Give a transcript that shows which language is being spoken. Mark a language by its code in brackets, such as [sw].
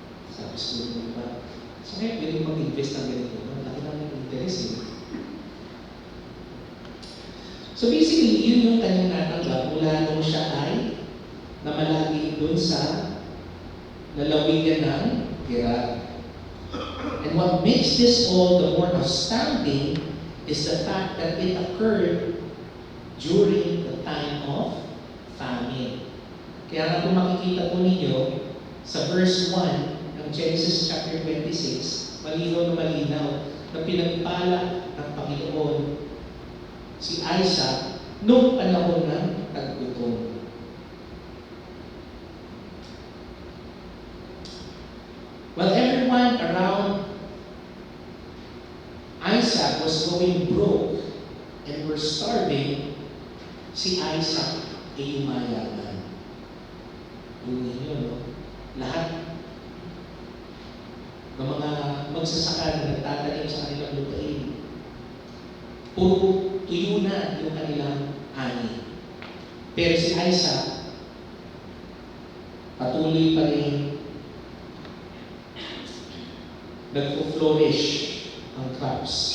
[tl] Sabi siguro ng iba, so ngayon pwede mag-invest ng ganito. Laki naman yung interest eh. [en] So basically, [tl] yun yung kanyang natanggap mula nung siya ay namalagi dun sa lalawigan ng Gerar. [en] And what makes this all the more astounding is the fact that it occurred during the time of famine. [tl] Kaya nga kung makikita po ninyo sa verse 1 ng Genesis chapter 26, malinaw na malinaw na pinagpala ng Panginoon si Isaac noong panahon ng taggutom. [en] While everyone around Isaac was going broke and were starving, [tl] si Isaac ay umayaman. Yung ninyo, no? Lahat ng mga magsasaka na nagtatanim sa kanilang lupain, puro tuyo na yung kanilang ani. Pero si Isaac, patuloy pa rin nagpo-flourish ang crops.